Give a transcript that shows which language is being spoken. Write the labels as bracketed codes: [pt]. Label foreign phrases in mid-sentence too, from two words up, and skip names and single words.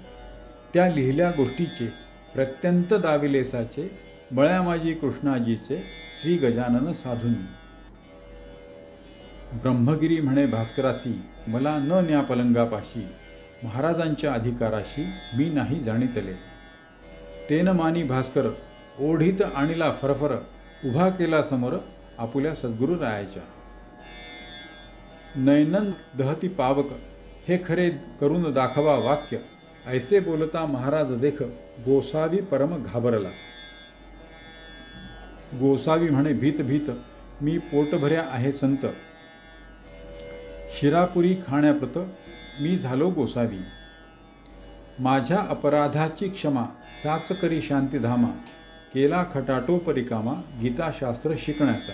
[mr] त्या लिहिल्या गोष्टीचे प्रत्यंत दाविलेसाचे, मळ्यामाजी कृष्णाजीचे, श्री गजानन साधूंनी. ब्रह्मगिरी म्हणे भास्करासी, मला न न्या पलंगापाशी, महाराजांच्या अधिकाराशी मी नाही जाणीतले. तेन मानी भास्कर, ओढीत आणिला फरफर, उभा केला समोर आपुल्या सद्गुरु रायाच्या. [sa] नैनन दहती पावक, [mr] हे खरे करून दाखवा वाक्य, ऐसे बोलता महाराज देख, गोसावी परम घाबरला. गोसावी म्हणे भीत भीत, मी पोटभऱ्या आहे संत, शिरापुरी खाण्याप्रत मी झालो गोसावी. माझ्या अपराधाची क्षमा, साच करी शांतीधामा, केला खटाटोपरिकामा, गीताशास्त्र शिकण्याचा.